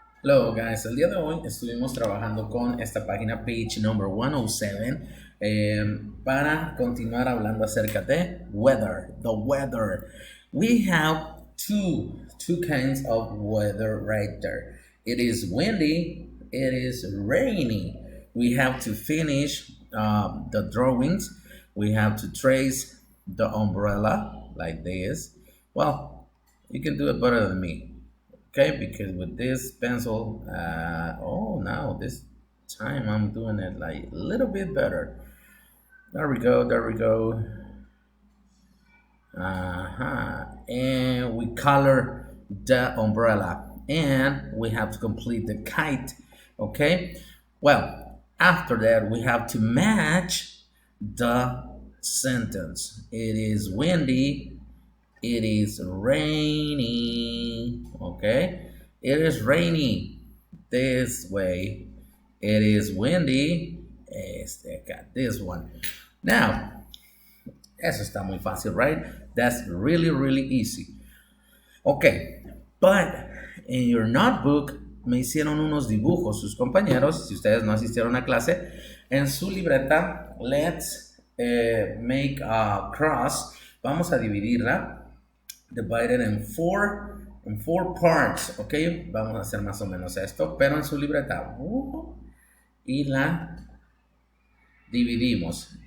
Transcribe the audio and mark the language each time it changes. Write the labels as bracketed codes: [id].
[en] Hello guys, [es] el día de hoy estuvimos trabajando con esta página [en] page number 107 [es] para continuar hablando acerca de [en] weather, the weather. We have two kinds of weather right there. It is windy, it is rainy. We have to finish the drawings. We have to trace the umbrella like this. Well, you can do it better than me. Okay, because with this pencil, oh, now this time I'm doing it like a little bit better. There we go, there we go. And we color the umbrella and we have to complete the kite. Okay, well, after that we have to match the sentence. It is windy, it is rainy. Okay, it is rainy this way. It is windy. Got this one. Now, [es] eso está muy fácil, [en] right? That's really, really easy. Okay, but in your notebook [es] me hicieron unos dibujos sus compañeros, si ustedes no asistieron a clase, en su libreta, [en] let's make a cross. [es] Vamos a dividirla [en] divided in four parts, ok, [es] vamos a hacer más o menos esto, pero en su libreta y la dividimos.